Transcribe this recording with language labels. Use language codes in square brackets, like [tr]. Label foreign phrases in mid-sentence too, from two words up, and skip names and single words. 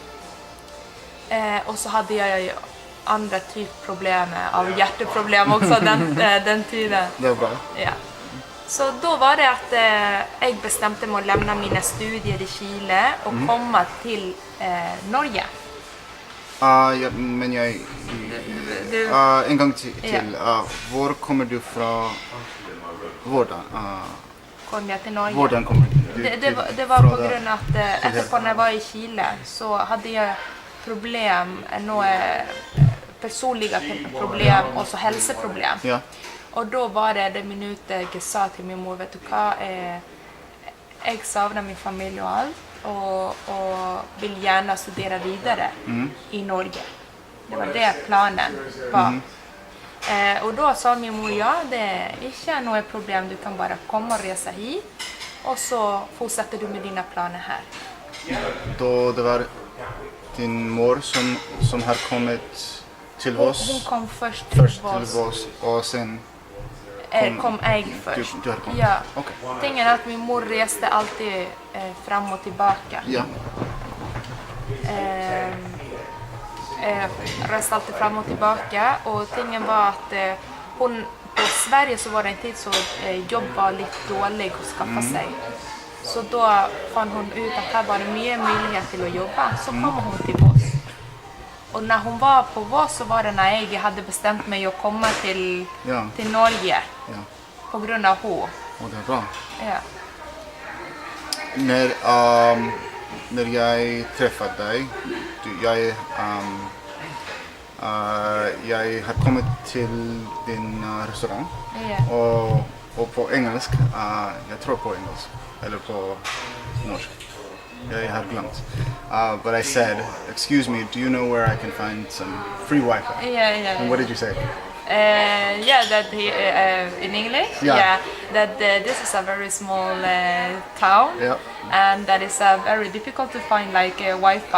[no] Og så hadde jeg andre typer problemer, av hjerteproblemer også den tiden. Det var bra. Ja. Så da var det at jeg bestemte meg å lämna mine studier i Chile og komme til Norge. Ja, [sv] men jag... Du, en gång till. Var kommer du från? Vården? [no] kom jeg til Norge. [sv] Vården kommer du [no] Det var på grunn av at etterpå når jeg var i Chile, så hadde jeg personlige problem og så helseproblem. Ja. Og da var det minuttet jeg sa til min mor, vet du hva, jeg savner min familie og alt, og vil gjerne studere videre i Norge. Det var det planen var. Og da sa min mor, ja, det er ikke noe problem, du kan bare komme og reise hit, og så fortsetter du med dine planer her. [sv] Då det var din mor som har kommit till oss? [no] Hun kom først [sv] Först [no] til oss. [sv] till oss och sen... [no] Kom jeg først. [sv] Du hade kommit? [no] Ja. [sv] Okej. [no] Tingen er at min mor reste alltid fram og tilbake. Ja. Reste alltid fram og tilbake, og tingen var at hun på Sverige så var det en tid så jobb var litt dårlig å skaffe seg. Så da fant hun ut at her var det mye mulighet til å jobbe, så kom hun til Voss. Og når hun var på Voss, så var det når jeg hadde bestemt meg å komme til Norge, Ja. på grunn av henne. [sv] Och det är bra. [no] Ja. [sv] När jag träffade dig, jag har kommit till din restaurang [no] Ja. [sv] och på engelska, jag tror på engelska eller på norska. Jag har glömt. [en] But I said, excuse me, do you know where I can find some free Wi-Fi? Yeah. And what did you say? That in English, Yeah. that this is a very small town, Yeah. and that is very difficult to find like Wi-Fi